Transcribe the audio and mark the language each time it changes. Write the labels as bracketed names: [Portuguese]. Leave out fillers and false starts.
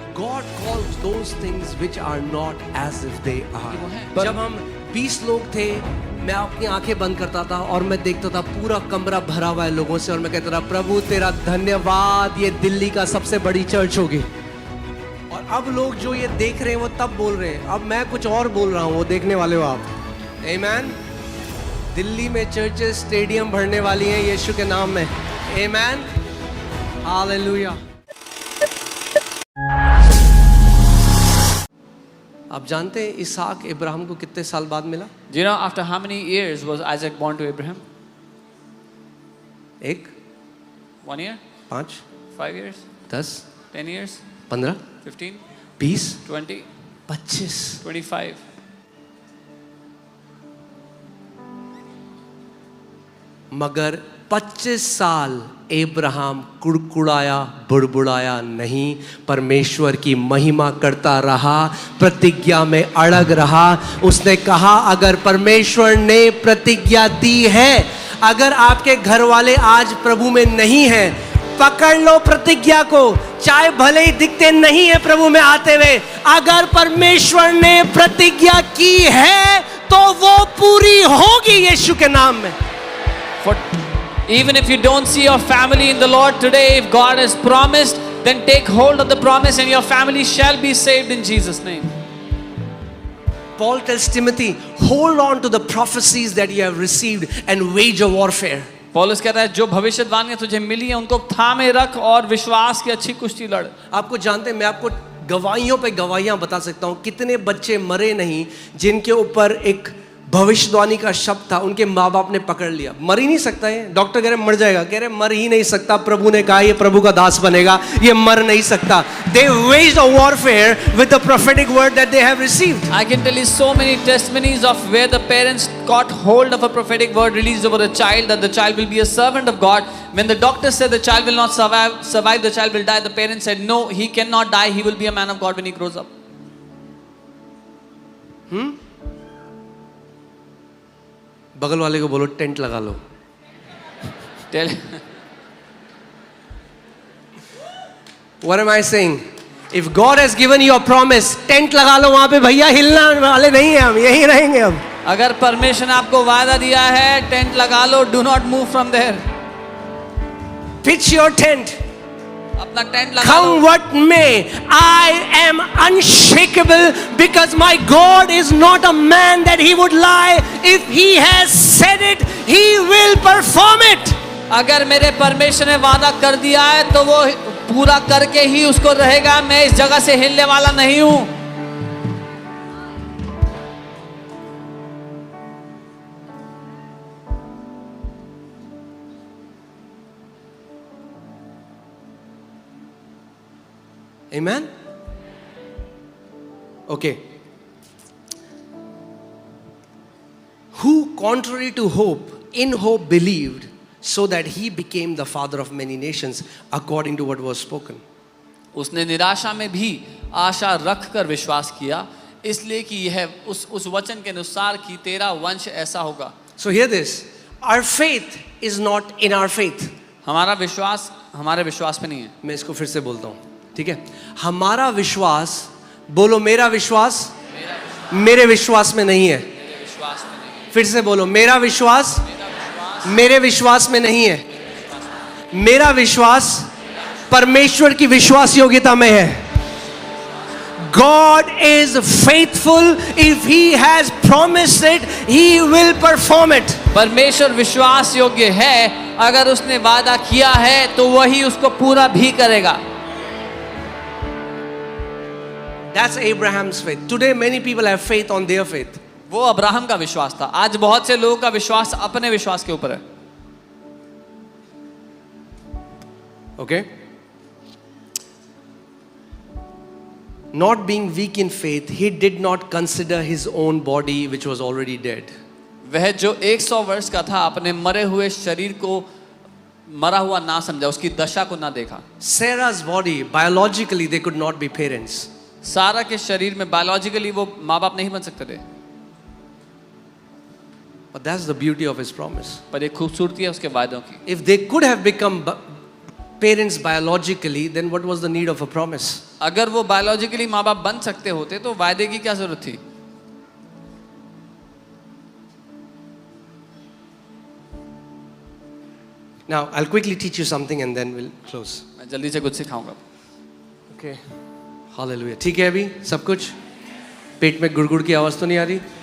[English] God calls those things which are not as if they are. [Hindi] जब हम 20 लोग थे, मैं अपनी आंखें बंद करता था और मैं देखता था पूरा कमरा भरा हुआ है लोगों से, और मैं कहता था प्रभु तेरा धन्यवाद, ये दिल्ली का सबसे बड़ी चर्च होगी. और अब लोग जो ये देख रहे हैं वो तब बोल रहे हैं, अब मैं कुछ और बोल रहा हूँ, वो देखने वाले हो आप. आमीन. दिल्ली में चर्चेस स्टेडियम भरने वाली हैं यीशु के नाम में. आमीन. हालेलुया. आप जानते हैं इसहाक इब्राहिम को कितने साल बाद मिला? [English] Do you know after how many years was Isaac born to Abraham? 1 1 year? 5 5 years? 10 10 years? 15 15? 20 20? 25. 25? [Hindi] मगर 25 साल अब्राहम कुड़कुड़ाया, बुड़बुड़ाया नहीं, परमेश्वर की महिमा करता रहा, प्रतिज्ञा में अड़ग रहा. उसने कहा अगर परमेश्वर ने प्रतिज्ञा दी है, अगर आपके घर वाले आज प्रभु में नहीं हैं, पकड़ लो प्रतिज्ञा को, चाहे भले ही दिखते नहीं है प्रभु में आते हुए. अगर परमेश्वर ने प्रतिज्ञा की है तो वो पूरी होगी यीशु के नाम में. [English] For even if you don't see your family in the Lord today, if God has promised, then take hold of the promise and your family shall be saved in Jesus' name. Paul tells Timothy, hold on to the prophecies that you have received and wage a warfare. [Hindi] पौलुस कहता है जो भविष्यवाणियां तुझे मिली हैं उनको थामे रख और विश्वास की अच्छी कुश्ती लड़. आपको जानते हैं, मैं आपको गवाहियों पे गवाहियां बता सकता हूं. कितने बच्चे मरे नहीं जिनके ऊपर एक भविष्यवाणी का शब्द था, उनके माँ बाप ने पकड़ लिया. मर ही नहीं सकता है. डॉक्टर कह रहे मर जाएगा, कह रहे मर ही नहीं सकता, प्रभु ने कहा ये प्रभु का दास बनेगा, ये मर नहीं सकता. [English] They waged a warfare with the prophetic word that they have received. I can tell you so many testimonies of where the parents got hold of a prophetic word released over a child, that the child will be a servant of God. When the doctor said the child will not survive, the child will die, the parents said no, he cannot die, he will be a man of God when he grows up. [Hindi] बगल वाले को बोलो tent लगा लो. [English] Tell What am I saying? If God has given you a promise, [Hindi] tent लगा लो वहां पे. भैया हिलना वाले नहीं है, हम यहीं रहेंगे. हम अगर परमेश्वर ने आपको वादा दिया है, टेंट लगा लो. [English] Do not move from there. pitch your tent. [Hindi] अपना टेंट लगा [English] Come [Hindi] low. [English] what may, I am unshakable because my God is not a man that he would lie. If he has said it, he will perform it. [Hindi] अगर मेरे परमेश्वर ने वादा कर दिया है तो वो पूरा करके ही उसको रहेगा. मैं इस जगह से हिलने वाला नहीं हूं. [English] Amen? Okay. Who contrary to hope, in hope believed, so that he became the father of many nations, according to what was spoken. [Hindi] उसने निराशा में भी आशा रख कर विश्वास किया, इसलिए कि यह उस वचन के अनुसार कि तेरा वंश ऐसा होगा. [English] So hear this. Our faith is not in our faith. [Hindi] हमारा विश्वास हमारे विश्वास पे नहीं है. मैं इसको फिर से बोलता हूँ, ठीक है? हमारा विश्वास, बोलो मेरा विश्वास मेरे विश्वास में नहीं है. फिर से बोलो मेरा विश्वास मेरे विश्वास में नहीं है. मेरा विश्वास परमेश्वर की विश्वास योग्यता में है. [English] God is faithful. If he has promised it, he will perform it. [Hindi] परमेश्वर विश्वास योग्य है. अगर उसने वादा किया है तो वही उसको पूरा भी करेगा. [English] That's Abraham's faith. Today many people have faith on their faith. [Hindi] वो अब्राहम का विश्वास था. आज बहुत से लोगों का विश्वास अपने विश्वास के ऊपर है. [English] Okay? Not being weak in faith, he did not consider his own body which was already dead. [Hindi] वह जो 100 वर्ष का था अपने मरे हुए शरीर को मरा हुआ ना समझा, उसकी दशा को ना देखा. [English] Sarah's body, biologically they could not be parents. [Hindi] सारा के शरीर में बायोलॉजिकली वो माँ बाप नहीं बन सकते थे. [English] But that's the beauty of his promise. [Hindi] पर एक खूबसूरती है उसके वादों की. [English] If they could have become parents biologically, then what was the need of a promise? [Hindi] अगर वो बायोलॉजिकली माँ बाप बन सकते होते तो वायदे की क्या जरूरत थी? [English] Now, I'll quickly teach you something and then we'll close. [Hindi] मैं जल्दी से कुछ सिखाऊंगा. Okay. Hallelujah. ठीक है अभी सब कुछ? पेट में गुड़गुड़ की आवाज तो नहीं आ रही?